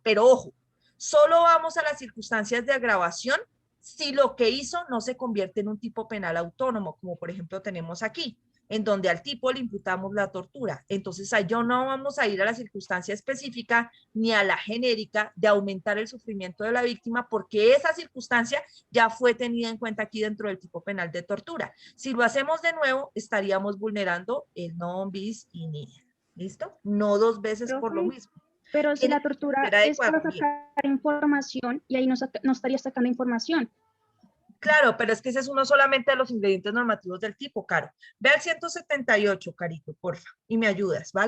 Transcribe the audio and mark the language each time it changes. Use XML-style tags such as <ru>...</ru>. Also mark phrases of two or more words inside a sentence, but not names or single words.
<es>Pero ojo, solo vamos a las circunstancias de agravación si lo que hizo no se convierte en un tipo penal autónomo, como por ejemplo tenemos aquí, en donde al tipo le imputamos la tortura. Entonces, ahí no vamos a ir a la circunstancia específica ni a la genérica de aumentar el sufrimiento de la víctima, porque esa circunstancia ya fue tenida en cuenta aquí dentro del tipo penal de tortura. Si lo hacemos de nuevo, estaríamos vulnerando el</es> <la>non bis in idem.</la> <es>¿Listo? No dos veces por lo mismo. Pero si la tortura es para sacar información, y ahí no estaría sacando información. Claro, pero es que ese es uno solamente de los ingredientes normativos del tipo, Caro. Ve al 178, Carito, porfa, y me ayudas, ¿vale?</es>